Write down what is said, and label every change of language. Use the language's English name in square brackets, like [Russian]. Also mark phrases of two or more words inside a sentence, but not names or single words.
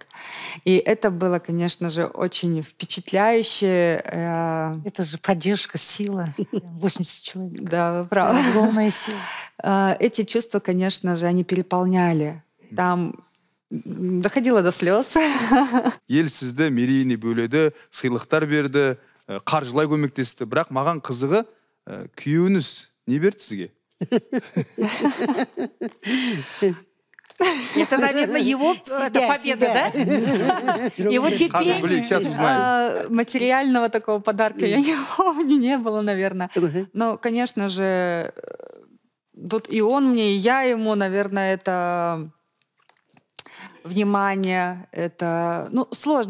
[Russian] И это было, конечно же, очень впечатляюще. Это же поддержка, сила. 80 человек. Да, вы правы. Огромная сила. Эти чувства, конечно же, они переполняли. Там доходило до слез. [Kazakh] Ел сізді мерейіне бөледі, сыйлықтар берді, қаржылай көмектесті. Бірақ маған қызығы, күйеуіңіз не берді сізге? [Russian] Это, наверное, его победа, да? Его терпение. Материального такого подарка я не помню, не было, наверное. Но, конечно же, тут и он мне, и я ему, наверное, это внимание, это сложно.